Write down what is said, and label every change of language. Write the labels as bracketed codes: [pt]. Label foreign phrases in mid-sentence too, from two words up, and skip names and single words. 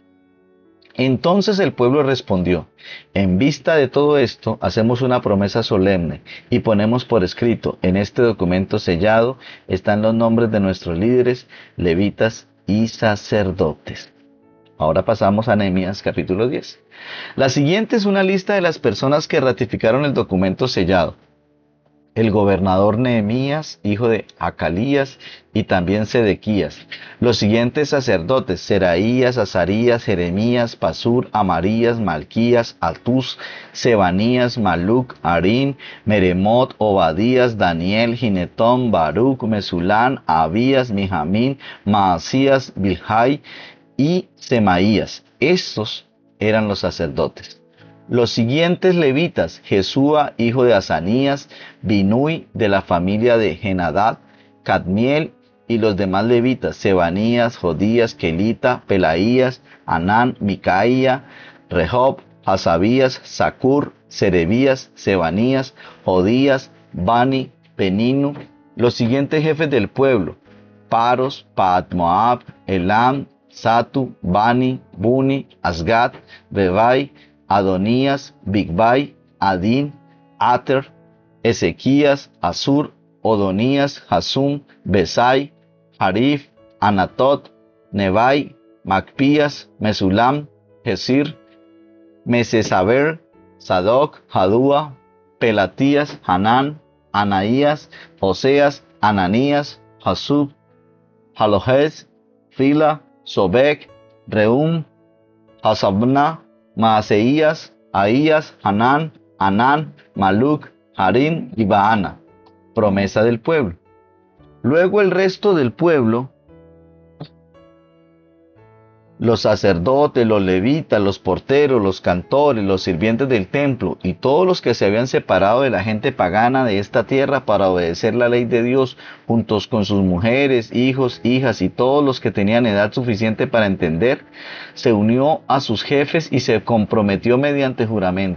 [es] Entonces el pueblo respondió: en vista de todo esto, hacemos una promesa solemne y ponemos por escrito, en este documento sellado están los nombres de nuestros líderes, levitas y sacerdotes. Ahora pasamos a Nehemías capítulo 10. La siguiente es una lista de las personas que ratificaron el documento sellado. el gobernador Nehemías, hijo de Acalías, y también Sedequías. Los siguientes sacerdotes: Seraías, Azarías, Jeremías, Pasur, Amarías, Malquías, Atús, Sebanías, Maluc, Harín, Meremot, Obadías, Daniel, Ginetón, Baruc, Mesulán, Abías, Mijamín, Maasías, Bilhai y Semaías. Estos eran los sacerdotes. Los siguientes levitas: Jesúa, hijo de Asanías, Binui, de la familia de Henadad, Cadmiel, y los demás levitas: Sebanías, Jodías, Kelita, Pelaías, Anán, Micaía, Rehob, Hasabías, Zacur, Serebías, Sebanías, Jodías, Bani, Peninu. Los siguientes jefes del pueblo: Paros, Paat-Moab, Elam, Satu, Bani, Buni, Asgad, Bebai, Adonías, Bigbai, Adín, Ater, Ezequías, Asur, Odonías, Hasum, Besai, Harif, Anatot, Nebai, Macpías, Mesulam, Gesir, Mesesaber, Sadoc, Jadúa, Pelatías, Hanán, Anaías, Oseas, Ananías, Hasub, Halohes, Fila, Sobek, Reum, Hasabna, Maaseías, Ahías, Hanán, Anán, Maluc, Harín y Baana. Promesa del pueblo. Luego el resto del pueblo, los sacerdotes, los levitas, los porteros, los cantores, los sirvientes del templo y todos los que se habían separado de la gente pagana de esta tierra para obedecer la ley de Dios, juntos con sus mujeres, hijos, hijas y todos los que tenían edad suficiente para entender, se unió a sus jefes y se comprometió mediante juramento.